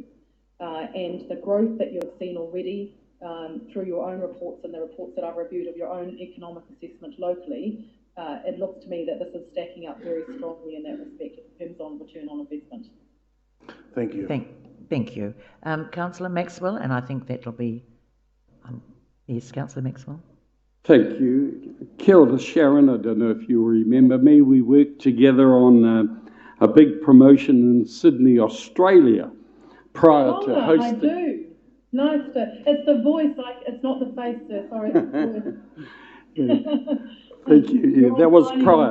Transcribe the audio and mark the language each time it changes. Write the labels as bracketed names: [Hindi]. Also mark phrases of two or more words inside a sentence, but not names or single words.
[English] And the growth that you've seen already through your own reports and the reports that I've reviewed of your own economic assessment locally, it looks to me that this is stacking up very strongly in that respect in terms of return on investment. Thank you. Thank you. Councillor Maxwell, and I think that'll be, yes, Councillor Maxwell. Thank you. [Māori] Kia ora, Sharon. [English] I don't know if you remember me. We worked together on a big promotion in Sydney, Australia, prior to hosting. I do. Nice to. It's the voice, it's not the face, sir. Sorry, it's the voice. Yeah. Thank you. Yeah, that was prior.